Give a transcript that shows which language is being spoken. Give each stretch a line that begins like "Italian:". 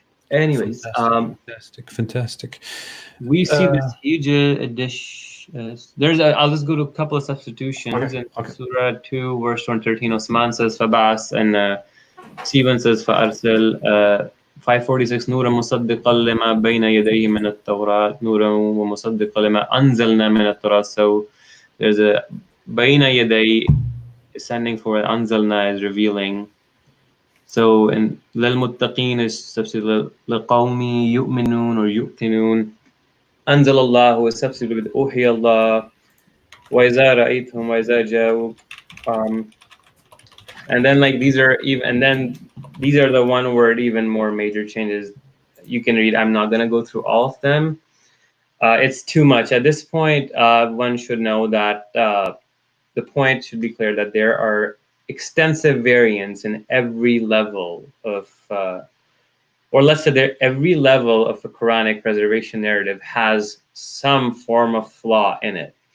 English: Anyways, fantastic. We see this huge addition. I'll just go to a couple of substitutions. In Surah 2, verse 113, Osman says Fabas, and Sivan says Fa'arsal.
Arabic: 546, نورا مصدقا لما بين يديه من التوراة نورا ومصدقا لما أنزلنا من التوراة.
English: So there's a
Arabic: بين يدي
English: is standing for
Arabic: أنزلنا
English: is revealing. So in
Arabic: للمتقين
English: is substituted
Arabic: لقوم يؤمنون
English: or
Arabic: يؤتنون. أنزل الله
English: is substituted with
Arabic: أوحي الله. وإذا رأيتهم وإذا جاءوا.
English: And then like these are even, and then these are the one word even more major changes you can read. I'm not going to go through all of them. It's too much at this point. One should know that the point should be clear that there are extensive variants in every level of, or let's say every level of the Quranic preservation narrative has some form of flaw in it.